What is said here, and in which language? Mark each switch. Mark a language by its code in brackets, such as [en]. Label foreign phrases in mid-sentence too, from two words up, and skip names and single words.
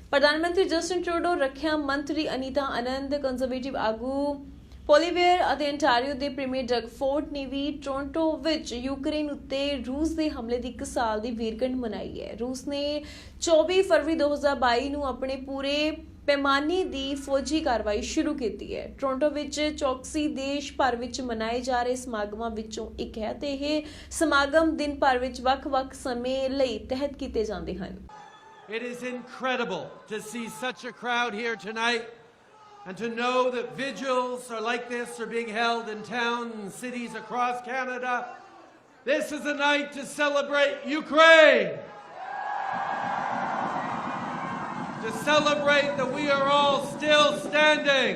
[pa] ਪ੍ਰਧਾਨਮੰਤਰੀ ਜਸਟਿਨ ਟਰੂਡੋ, ਰਕਸ਼ਾ ਮੰਤਰੀ ਅਨੀਤਾ ਆਨੰਦ, ਕੰਜ਼ਰਵੇਟਿਵ ਆਗੂ ਪੋਲੀਵੇਅਰ ਅਤੇ ਅੰਟਾਰੀਓ ਦੇ ਪ੍ਰੀਮੀਅਰ ਡਗ ਫੋਰਡ ਨੇ ਵੀ ਟੋਰਾਂਟੋ ਵਿੱਚ ਯੂਕਰੇਨ ਉੱਤੇ ਰੂਸ ਦੇ ਹਮਲੇ ਦੀ 1 ਸਾਲ ਦੀ ਵੀਰਗੰਢ ਮਨਾਈ ਹੈ। ਰੂਸ ਨੇ 24 ਫਰਵਰੀ 2022 ਨੂੰ ਆਪਣੇ ਪੂਰੇ ਪੈਮਾਨੇ ਦੀ ਫੌਜੀ ਕਾਰਵਾਈ ਸ਼ੁਰੂ ਕੀਤੀ ਹੈ। ਟੋਰਾਂਟੋ ਵਿੱਚ ਚੌਕਸੀ ਦੇਸ਼ ਭਰ ਵਿੱਚ ਮਨਾਏ ਜਾ ਰਹੇ ਸਮਾਗਮਾਂ ਵਿੱਚੋਂ ਇੱਕ ਹੈ ਤੇ ਇਹ ਸਮਾਗਮ ਦਿਨ ਭਰ ਵਿੱਚ ਵੱਖ-ਵੱਖ ਸਮੇਂ ਲਈ ਤਹਿਤ ਕੀਤੇ ਜਾਂਦੇ ਹਨ। [en] It is incredible to see such a crowd here tonight. And to know that vigils like this are being held in towns and cities across Canada. This is a night to celebrate Ukraine. To celebrate that we are all still standing.